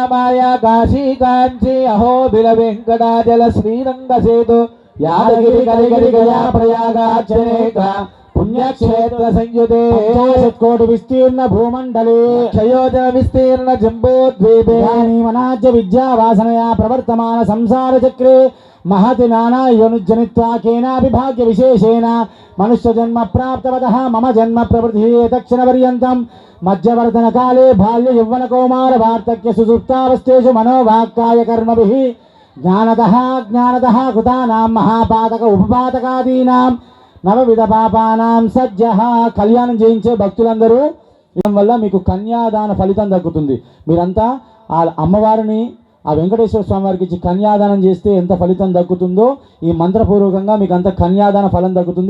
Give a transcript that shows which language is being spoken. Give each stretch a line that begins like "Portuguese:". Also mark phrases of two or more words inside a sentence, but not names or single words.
Sanskrit: మాయా కాశీ కాంచీ అహోబిల వెంకటాచల శ్రీరంగ సేతు యాదగిరి కలిగిరి గయా ప్రయాగార్చనేక పుణ్యక్షేత్ర సంయుతే కోటి విస్తీర్ణ భూమండలే క్షయోజన విస్తీర్ణ జంబోద్వీపే మనాజ్య విద్యా వాసనయా ప్రవర్తమాన సంసార చక్రే महति नाना योनिजनित्वा केनापि भाग्य विशेषेण मनुष्य जन्म प्राप्तवतः मम जन्म प्रवृत्ति तक्षण पर्यन्तं मध्यवर्तन काले बाल्य यौवन कौमार वार्धक्य सुसुप्तावस्थेषु मनोवाक्काय कर्मभिः ज्ञानतः कृतानां महापातक उपपातकादीनां నవవిధ పాపానాం సజ్జః
Telugu: కళ్యాణం చేయించే భక్తులందరూ వల్ల మీకు కన్యాదాన ఫలితం దక్కుతుంది. మీరంతా ఆ అమ్మవారిని ఆ వెంకటేశ్వర స్వామి వారికి ఇచ్చి కన్యాదానం చేస్తే ఎంత ఫలితం దక్కుతుందో ఈ మంత్రపూర్వకంగా మీకు అంత కన్యాదాన ఫలం దక్కుతుంది.